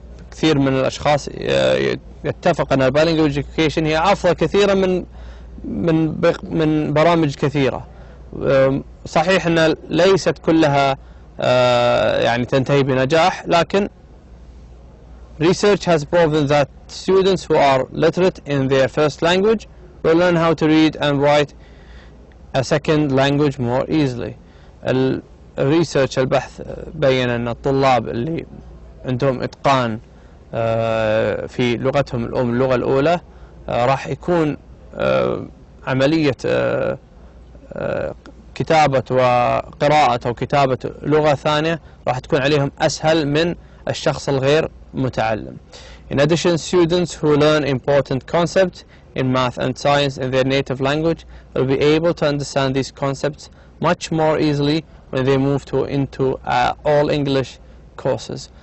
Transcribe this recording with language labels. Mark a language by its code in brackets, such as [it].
[ar] كثير من الأشخاص يتفق أن البايلينجوال education هي أفضل كثيرا من برامج كثيرة. صحيح أن ليست كلها يعني تنتهي بنجاح، لكن [en] research has proven that students who are literate in their first language will learn how to read and write a second language more easily. [ar] الريسيرش البحث بين أن الطلاب اللي عندهم إتقان في لغتهم الأم اللغة الأولى راح يكون عملية كتابة وقراءة أو كتابة لغة ثانية راح تكون عليهم أسهل من الشخص الغير متعلم. [en] In addition, students who learn important concepts in math and science in their native language will be able to understand these concepts much more easily when they move into all English courses.